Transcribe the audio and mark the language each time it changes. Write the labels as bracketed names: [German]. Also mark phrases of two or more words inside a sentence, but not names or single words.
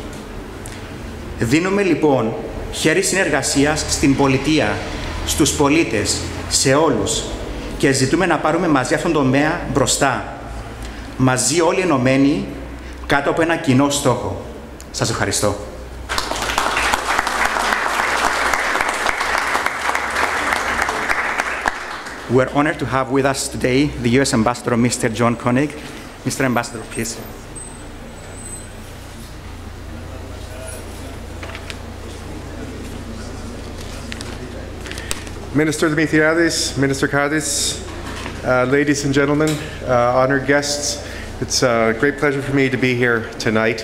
[Greek] Δίνουμε λοιπόν χέρι συνεργασίας στην πολιτεία, στους πολίτες, σε όλους και ζητούμε να πάρουμε μαζί αυτόν τον τομέα μπροστά. Μαζί όλοι ενωμένοι κάτω από ένα κοινό στόχο. Σας ευχαριστώ. [English] We're honored to have with us today the U.S. Ambassador, Mr. John Koenig. Mr. Ambassador, please. Minister Dimitriadis, Minister Kadis, ladies and gentlemen, honored guests, it's a great pleasure for me to be here tonight.